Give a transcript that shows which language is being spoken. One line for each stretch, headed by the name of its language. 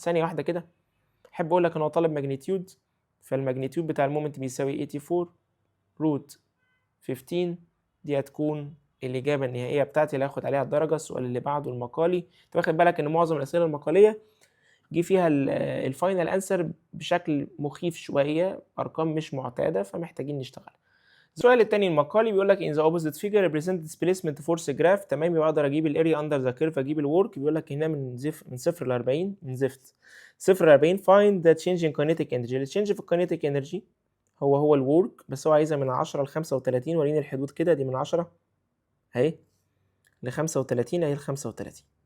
Arabic: ثانيه واحده كده، احب اقول لك ان هو طالب ماجنتيود، فالماجنتيود بتاع المومنت بيساوي 84 روت 15. دي هتكون الإجابة النهائية بتاعتي اللي هاخد عليها الدرجة. السؤال اللي بعده المقالي. انت واخد بالك إن معظم الأسئلة المقالية جه فيها الفاينل أنسر بشكل مخيف شوية، أرقام مش معتادة، فمحتاجين نشتغل. السؤال التاني المقالي بيقول لك
English: in the opposite figure represent displacement force graph.
Arabic: تمام، يبقى أقدر أجيب الاريا أندر ذا كيرف، أجيب الورك. بيقول لك هنا من 0 ل 40، من زفت 0 ل 40
English: find the change in kinetic energy.
Arabic: التشينج في الكينيتيك انرجي هو الورك، بس هو عايزها من 10 ل 35. وريني الحدود كده، دي من 10 اهي ل 35 اهي ل 35.